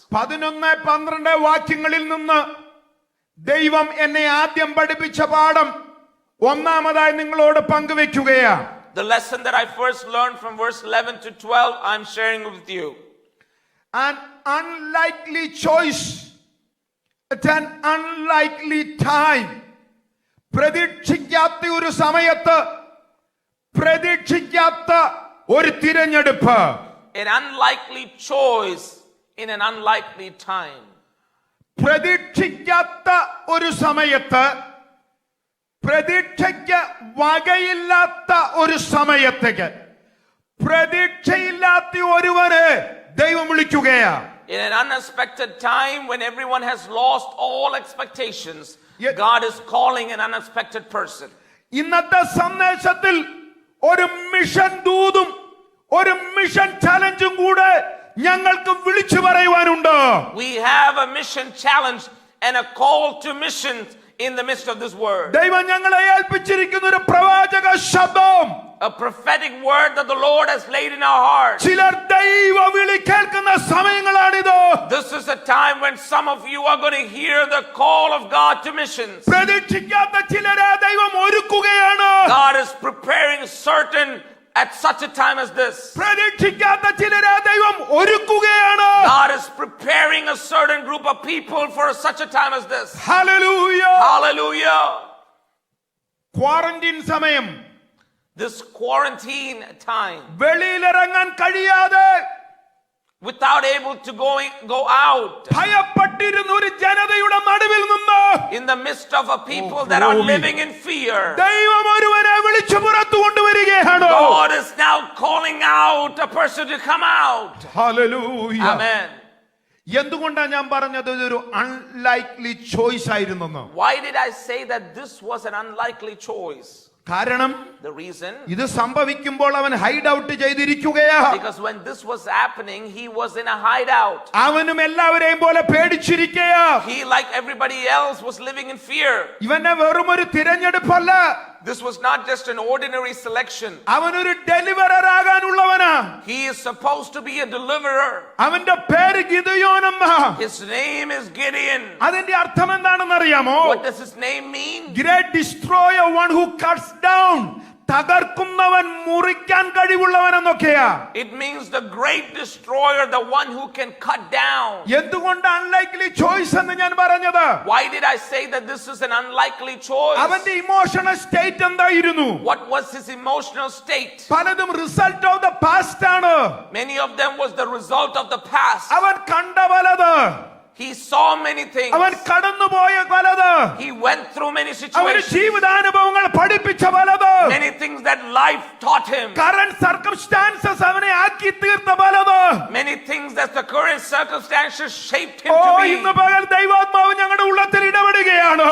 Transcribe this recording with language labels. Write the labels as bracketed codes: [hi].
[ml] 11-12 വാക്യങ്ങളിൽ നിന്ന് ദൈവം എന്നെ ആദ്യം പഠിപ്പിച്ച പാഠം ഒന്നാമതായി നിങ്ങളോട് പങ്കുവെക്കുകയാണ്. [en] The lesson that I first learned from verse 11 to 12, I'm sharing with you. An unlikely choice at an unlikely time. [ml] പ്രതീക്ഷിക്കാത്ത ഒരു സമയത്ത് പ്രതീക്ഷിക്കാത്ത ഒരു തിരഞ്ഞെടുപ്പ്. [en] An unlikely choice in an unlikely time. [ml] പ്രതീക്ഷിക്കാത്ത ഒരു സമയത്ത് പ്രതീക്ഷയ്ക്ക് വകയില്ലാത്ത ഒരു സമയത്തേക്ക് പ്രതീക്ഷയില്ലാത്ത ഒരുവനെ ദൈവം വിളിക്കുകയാണ്. [en] In an unexpected time when everyone has lost all expectations, God is calling an unexpected person. [ml] ഇന്നത്തെ സന്ദേശത്തിൽ ഒരു മിഷൻ ദൂതും ഒരു [en] mission ചലഞ്ചും [ml] കൂടെ ഞങ്ങൾക്ക് വിളിച്ചു പറയുവാനുണ്ട്. [en] We have a mission challenge and a call to missions in the midst of this word. [ml] ദൈവം ഞങ്ങളെ ഏൽപ്പിച്ചിരിക്കുന്ന ഒരു പ്രവാചക ശബ്ദം, [en] a prophetic word that the Lord has laid in our hearts. [ml] ചിലർ ദൈവ വിളി കേൾക്കുന്ന സമയങ്ങളാണിത്. [en] This is a time when some of you are going to hear the call of God to missions. [ml] പ്രതീക്ഷിക്കാത്ത ചിലരെ ദൈവം ഒരുക്കുകയാണ്. [en] God is preparing certain at such a time as this. [ml] പ്രതീക്ഷിക്കാത്ത ചിലരെ ദൈവം ഒരുക്കുകയാണ്. [en] God is preparing a certain group of people for such a time as this. [ml] Hallelujah. [en] Hallelujah. [ml] Quarantine സമയം, [en] this quarantine time, [ml] വെളിയിലിറങ്ങാൻ കഴിയാതെ [en] without able to go out, [ml] ഭയപ്പെട്ടിരുന്ന ഒരു ജനതയുടെ നടുവിൽ നിന്ന് [en] in the midst of a people that are living in fear, [ml] ദൈവം ഒരുവനെ വിളിച്ചു പുറത്തു കൊണ്ടുവരികയാണ്. [en] God is now calling out a person to come out. [ml] Hallelujah. [en] Amen. [ml] എന്തുകൊണ്ടാണ് ഞാൻ പറഞ്ഞത് ഇതൊരു [en] unlikely choice [ml] ആയിരുന്നെന്ന്? [en] Why did I say that this was an unlikely choice? [ml] കാരണം [en] The reason, [ml] ഇത് സംഭവിക്കുമ്പോൾ അവൻ [en] hide out [ml] ചെയ്തിരിക്കുകയാ. [en] because when this was happening, he was in a hideout. [ml] അവനും എല്ലാവരെയും പോലെ പേടിച്ചിരിക്കയാ. [en] He, like everybody else, was living in fear. [ml] ഇവനെ വെറും ഒരു തിരഞ്ഞെടുപ്പല്ല, [en] This was not just an ordinary selection. [ml] അവനൊരു deliverer ആകാനുള്ളവനാ. [en] He is supposed to be a deliverer. [ml] അവന്റെ പേര് ഗിദെയോനെന്നാ. [en] His name is Gideon. [ml] അതിന്റെ അർത്ഥം എന്താണെന്ന് അറിയാമോ? [en] What does his name mean? Great destroyer, one who cuts down. [ml] തകർക്കുന്നവൻ മുറിക്കാൻ കഴിവുള്ളവൻ എന്നൊക്കെയാ. [en] It means the great destroyer, the one who can cut down. [ml] എന്തുകൊണ്ട് [en] unlikely choice [ml] എന്ന് ഞാൻ പറഞ്ഞത്? [en] Why did I say that this is an unlikely choice? [ml] അവന്റെ [en] emotional state [ml] എന്തായിരുന്നു? [en] What was his emotional state? [ml] പലതും [en] result of the past [ml] ആണ്. [en] Many of them was the result of the past. [ml] അവൻ കണ്ട പലത്, [en] He saw many things. [ml] അവൻ കടന്നുപോയ പലത്, [en] He went through many [ml] അവന് [en] situations. [ml] ജീവിതാനുഭവങ്ങൾ പഠിപ്പിച്ച പലത്, [en] Many things that life taught him. Current circumstances [ml] അവനെ ആക്കി തീർത്ത പലത്. [en] Many things that the current circumstances shaped him oh, to be. [ml] ഇന്ന് പകൽ ദൈവാത്മാവ് ഞങ്ങളുടെ ഉള്ളത്തിൽ ഇടപെടുകയാണ്.